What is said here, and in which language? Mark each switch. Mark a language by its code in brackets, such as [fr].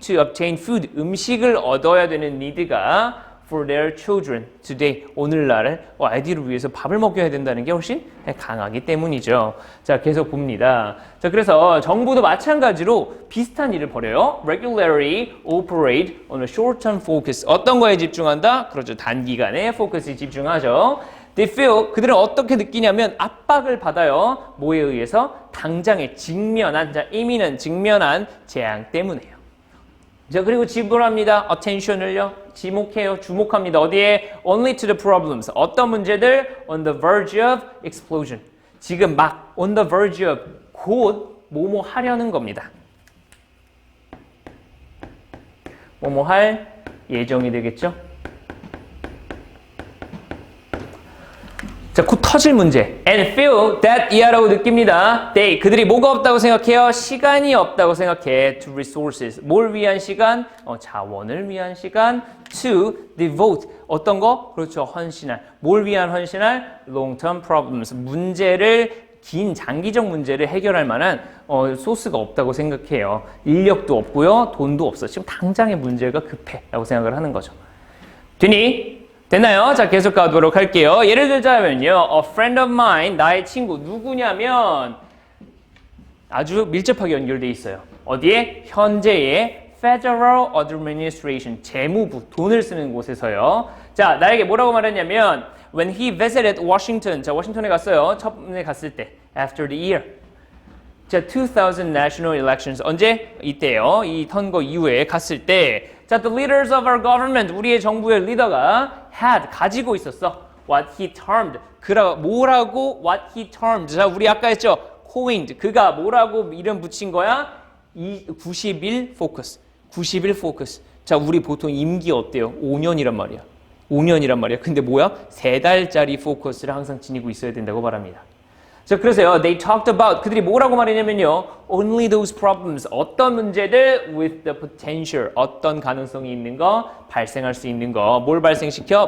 [en] To obtain food. [ko] 음식을 얻어야 되는 need가 [en] for their children today. [ko] 오늘날 아이들을 위해서 밥을 먹여야 된다는 게 훨씬 강하기 때문이죠. 자, 계속 봅니다. 자, 그래서 정부도 마찬가지로 비슷한 일을 벌여요. [en] Regularly operate on a short-term focus. [ko] 어떤 거에 집중한다? 그렇죠. 단기간에 포커스에 집중하죠. They feel, 그들은 어떻게 느끼냐면 압박을 받아요. 뭐에 의해서? 당장에 직면한, 자, 임의는 직면한 재앙 때문에요. 자, 그리고 지불합니다. attention을요. 지목해요. 주목합니다. 어디에? [en] only to the problems. [ko] 어떤 문제들? [en] on the verge of explosion. [ko] 지금 막 [en] on the verge of [ko] 곧 뭐뭐 하려는 겁니다. 뭐뭐 할 예정이 되겠죠? 자, 곧 터질 문제. [en] And feel that [ko] 이하라고 느낍니다. They, 그들이 뭐가 없다고 생각해요? 시간이 없다고 생각해. [en] To resources. [ko] 뭘 위한 시간? 자원을 위한 시간. To devote. 어떤 거? 그렇죠. 헌신할. 뭘 위한 헌신할? [en] Long-term problems. [ko] 문제를, 긴 장기적 문제를 해결할 만한 소스가 없다고 생각해요. 인력도 없고요. 돈도 없어. 지금 당장의 문제가 급해. 라고 생각을 하는 거죠. 되니? 됐나요? 자, 계속 가도록 할게요. 예를 들자면요. [en] A friend of mine, [ko] 나의 친구. 누구냐면 아주 밀접하게 연결돼 있어요. 어디에? 현재의 Federal Administration, 재무부, 돈을 쓰는 곳에서요. 자, 나에게 뭐라고 말했냐면 [en] When he visited Washington, [ko] 자, 워싱턴에 갔어요. 처음에 갔을 때. [en] After the year. [ko] 자, 2000 national elections. 언제? 이때요. 이 선거 이후에 갔을 때 자, [en] the leaders of our government, [ko] 우리의 정부의 리더가 had, 가지고 있었어. [en] What he termed, 뭐라고 what he termed. [ko] 자, 우리 아까 했죠? coined, 그가 뭐라고 이름 붙인 거야? 90일 focus. 90일 focus. 자, 우리 보통 임기 어때요? 5년이란 말이야. 5년이란 말이야. 근데 뭐야? 3달짜리 포커스를 항상 지니고 있어야 된다고 말합니다. 자, 그래서요, [en] they talked about, [ko] 그들이 뭐라고 말했냐면요, [en] only those problems, [ko] 어떤 문제들 [en] with the potential, [ko] 어떤 가능성이 있는 거, 발생할 수 있는 거, 뭘 발생시켜?